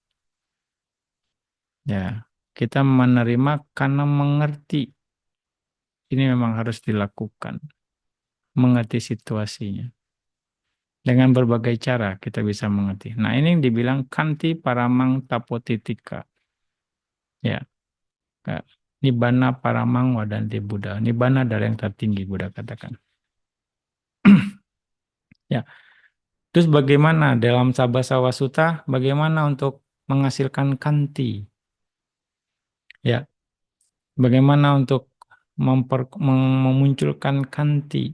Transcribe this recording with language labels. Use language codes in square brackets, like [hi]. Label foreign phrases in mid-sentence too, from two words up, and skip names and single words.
[id] Ya, kita menerima karena mengerti ini memang harus dilakukan. mengerti situasinya. Dengan berbagai cara kita bisa mengerti. Nah, ini yang dibilang [pi] kanti paramang tapotitika. [id] Ya, Kak. [pi] Nibbana paramang wadanti Buddha. [id] Nibbana adalah yang tertinggi, Buddha katakan. Ya. Terus bagaimana dalam Sabbasava Sutta, bagaimana untuk menghasilkan kanti? Ya, bagaimana untuk memunculkan kanti?